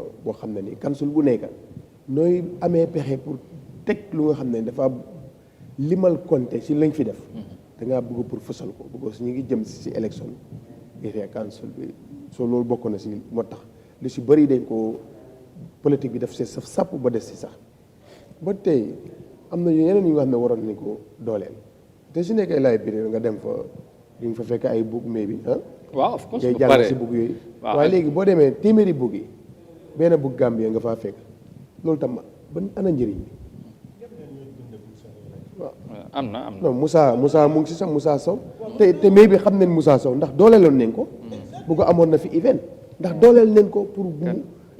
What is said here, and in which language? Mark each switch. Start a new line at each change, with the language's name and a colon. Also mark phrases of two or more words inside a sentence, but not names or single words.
Wolof: boo xam ne ni council bu nekk nooy amee pexe pour teg lu nga xam ne dafa limal compter si lañ fi def da ngaa bëgg pour fësal ko because ñu ngi jëm si élection
English: area council
Wolof: bi soo loolu bokk na si moo tax lu si bëri dañ ko politique bi daf see saf sàpp ba des si sax ba tey am na yeneen yu nga xam ne waroon nañ ko dooleel te su nekkee library nga dem fa di nga fa fekk ay book maybe
English: waaw of course
Wolof: ngay jàng si book yooyu waaye léegi boo demee téeméeri book yi benn book Gambia nga faa fekk loolu tam ban ana njëriñ bi waaw am na non Moussa mu ngi si sax Moussa Sow te mais bi xam nañ Moussa Sow ndax dooleeloon nañ ko bu ko amoon na fi event ndax dooleel nañ ko pour